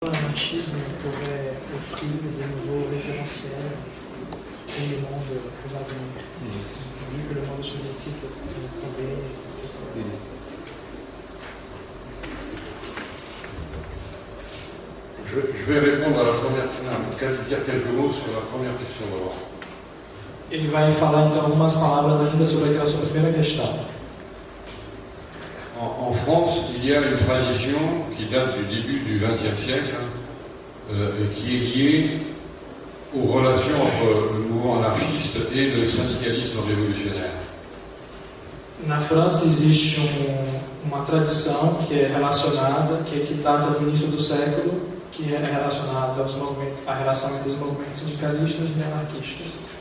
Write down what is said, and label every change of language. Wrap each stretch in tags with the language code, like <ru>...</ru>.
<fr>l'anarchisme pourrait offrir de nouveaux référentiels pour le monde pour l'avenir. Vu que le monde soviétique est tombé, etc. Je vais répondre à la première question, dire quelques mots sur la première question d'abord.</fr> <pt>Ele vai falar então algumas palavras ainda sobre a sua primeira questão.</pt> <fr>En France, il y a une tradition qui date du début du XXe siècle, qui est liée aux relations entre le mouvement anarchiste et le syndicalisme révolutionnaire.</fr> <pt>Na França existe uma tradição que é relacionada, que data do início do século, que é relacionada à relação entre os movimentos sindicalistas e anarquistas.</pt>